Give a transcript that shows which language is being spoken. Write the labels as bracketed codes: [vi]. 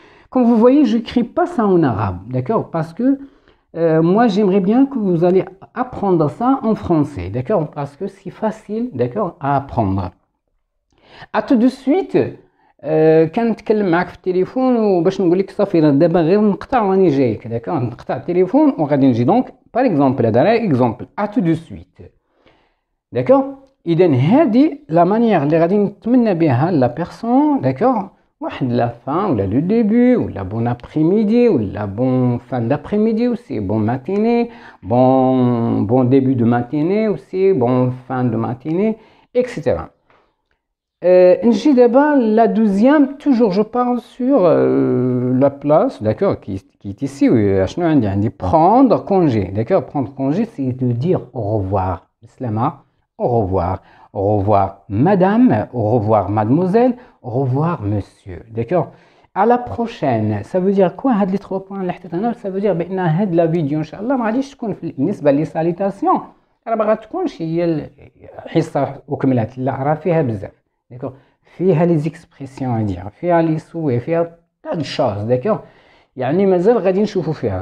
[fr] Comme vous voyez, je n'écris pas ça en arabe, d'accord, parce que moi j'aimerais bien que vous allez apprendre ça en français, d'accord, parce que c'est facile, d'accord, à apprendre. À tout de suite. [ar] كنتكلم معك في التليفون وباش نقول لك صافي دابا غير نقطع واني جايك, داكوغ, نقطع التليفون وغادي نجي. دونك باغ اكزومبل, هذا راه اكزومبل, [fr] à tout de suite, [ar] داكوغ. اذا هذه لا مانيير اللي غادي نتمنى بها لا بيرسون, داكوغ, [fr] واحد la fin ou le début ou la bon après-midi ou la bonne fin d'après-midi aussi, bon matinée, bon début de matinée aussi, bon fin de matinée, etc. [ar] نجي دابا [fr] la deuxième, toujours je parle sur la place, d'accord, qui est ici. [ar] شنو عندي [fr] prendre congé, d'accord. Prendre congé, c'est de dire au revoir, Slama, au revoir madame, au revoir mademoiselle, au revoir monsieur, d'accord. À la prochaine. Ça veut dire quoi [ar] هاد [fr] les 3 points [ar] اللي حطيت هنا؟ [fr] ça veut dire [ar] بان هاد لا فيديو ان شاء الله ما غاديش تكون بالنسبه لي ساليتاسيون راه ما غاتكونش هي الحصه وكملات، لا راه فيها بزاف، داكوغ، فيها لي زيكسبرسيون ادير، فيها لي سوي، فيها تاع شوز، داكوغ، يعني مازال غادي نشوفوا فيها.